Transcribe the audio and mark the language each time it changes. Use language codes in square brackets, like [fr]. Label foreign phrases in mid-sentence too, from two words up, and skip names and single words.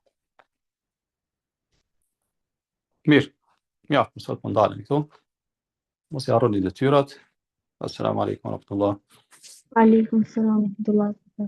[sq] Mirë, ja, sot mund dalëm këtu. Mos i harroni detyrat. [ar] السلام عليكم ورحمة الله. عليكم السلام ورحمة الله.